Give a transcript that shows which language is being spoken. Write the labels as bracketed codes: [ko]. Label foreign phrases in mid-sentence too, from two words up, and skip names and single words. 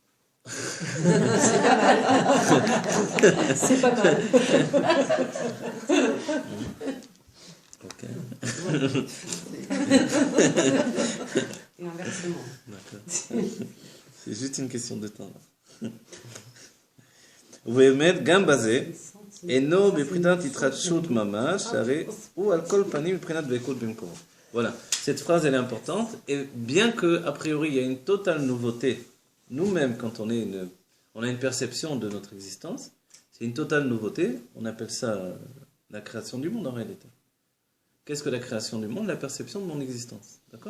[fr] C'est pas mal. C'est pas mal. Ok. Et inversement. D'accord. C'est juste une question de temps. [he] ובאמת, גם בזה, אינו בבחינת התחדשות ממש, הרי הוא על כל פנים מבחינת דבקות במקומו. [fr] Voilà, cette phrase elle est importante, et bien que a priori il y a une totale nouveauté, nous-mêmes quand on a une perception de notre existence, c'est une totale nouveauté, on appelle ça la création du monde en réalité. Qu'est-ce que la création du monde? La perception de mon existence, d'accord?